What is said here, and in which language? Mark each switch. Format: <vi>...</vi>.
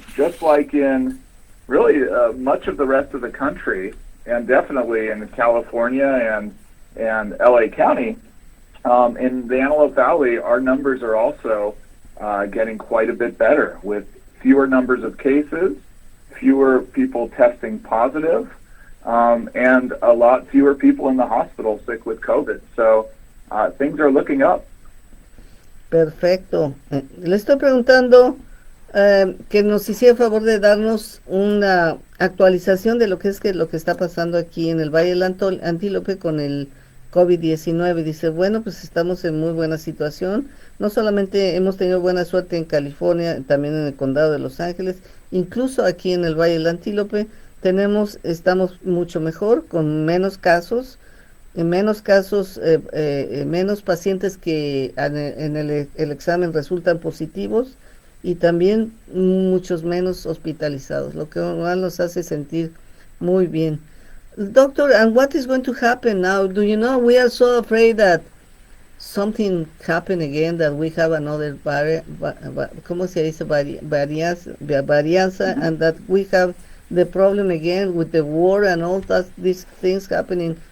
<en>Just like in really much of the rest of the country, and definitely in California and LA County, in the Antelope Valley, our numbers are also getting quite a bit better with fewer numbers of cases, fewer people testing positive, and a lot fewer people in the hospital sick with COVID. So things are looking up.</en> <es>Perfecto. Le estoy preguntando que nos hiciera favor de darnos una actualización de lo que está pasando aquí en el Valle del Antílope con el COVID-19. Dice, bueno, pues estamos en muy buena situación. No solamente hemos tenido buena suerte en California, también en el condado de Los Ángeles, incluso aquí en el Valle del Antílope estamos mucho mejor, con menos pacientes que en el examen resultan positivos y también muchos menos hospitalizados, lo que nos hace sentir muy bien.</es> <en>Doctor, and what is going to happen now? Do you know, we are so afraid that something happen again, that we have another</en> <es>¿cómo se dice?</es> <en>Varianza, and that we have the problem again with the war and all these things happening.</en>